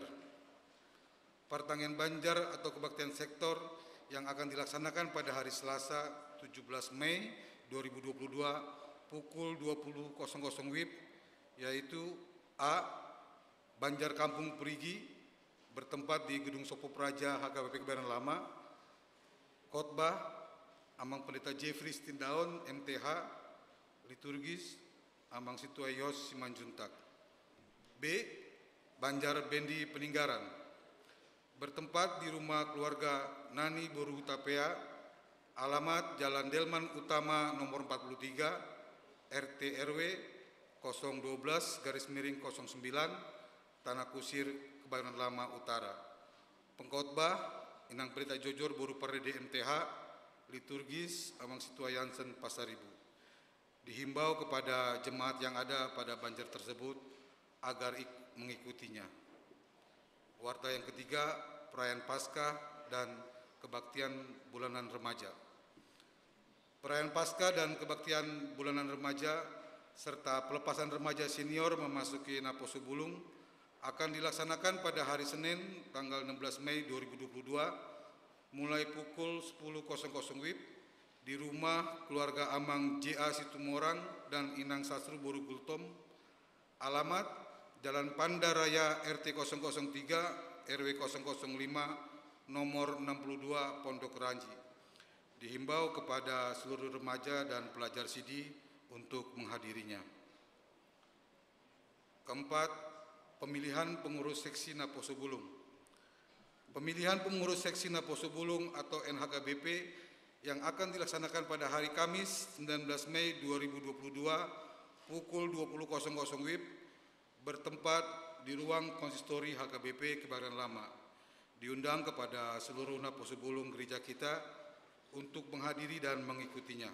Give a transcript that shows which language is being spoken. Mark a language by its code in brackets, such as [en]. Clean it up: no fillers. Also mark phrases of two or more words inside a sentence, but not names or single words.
[id] Pertanian Banjar atau kebaktian sektor yang akan dilaksanakan pada hari Selasa 17 Mei 2022 pukul 20.00 WIB, yaitu A. Banjar Kampung Perigi, bertempat di Gedung Sopo Praja HKBP Kebayoran Lama. Khotbah Amang Pendeta Jeffrey Stindaon MTH, liturgis Amang Situayos Simanjuntak. B. Banjar Bendi Peninggaran, bertempat di rumah keluarga Nani Boru Tapea, alamat Jalan Delman Utama nomor 43, RT RW 012-09, Tanah Kusir, Kebayoran Lama Utara. Pengkhotbah Inang Pendeta Jojor Boru Parede MTH, liturgis Amang Situayansen Pasaribu. Dihimbau kepada jemaat yang ada pada Banjar tersebut agar mengikutinya. Warta yang ketiga, perayaan Paskah dan kebaktian bulanan remaja. Perayaan Paskah dan kebaktian bulanan remaja serta pelepasan remaja senior memasuki Naposo Bulung akan dilaksanakan pada hari Senin tanggal 16 Mei 2022 mulai pukul 10.00 WIB di rumah keluarga Amang J.A. Situmorang dan Inang Sasru Boru Gultom, alamat Jalan Pandaraya RT 003 RW 005 nomor 62 Pondok Ranji. Dihimbau kepada seluruh remaja dan pelajar Sidi untuk menghadirinya. Keempat, pemilihan pengurus seksi Naposo Bulung. Pemilihan pengurus seksi Naposo Bulung atau NHKBP yang akan dilaksanakan pada hari Kamis 19 Mei 2022 pukul 20.00 WIB bertempat di ruang konsistori HKBP Kebayoran Lama. Diundang kepada seluruh Naposo Bulung gereja kita untuk menghadiri dan mengikutinya.